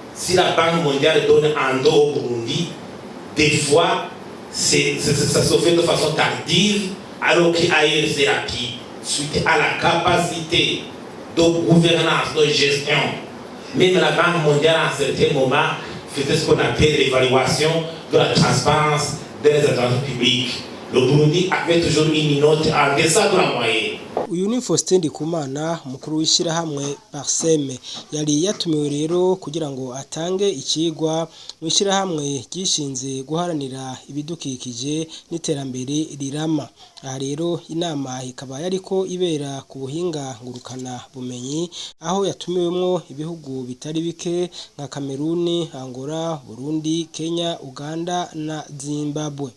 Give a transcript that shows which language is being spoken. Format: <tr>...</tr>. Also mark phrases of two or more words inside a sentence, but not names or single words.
<fr>si la Banque mondiale donne un dos au Burundi, des fois, ça se fait de façon tardive, alors qu'ailleurs c'est rapide, suite à la capacité de gouvernance, de gestion. Même la Banque mondiale, à un certain moment, faisait ce qu'on appelle l'évaluation de la transparence des administrations publiques. Le Burundi avait toujours une note en deçà de la moyenne.</fr> <rn>Uyu ni Faustin Ndikumana mukuru w'ishirahamwe Parseme yari yatumiwe rero kugira ngo atange ikigwa mu ishirahamwe gishinze guharanira ibidukikije n'iterambere rirama. Aha rero inama ikaba yariko ibera ku buhinga ngurukana bumenyi aho yatumiwemwo ibihugu bitari bike nka Kameruni, Angola, Burundi, Kenya, Uganda na Zimbabwe.</rn>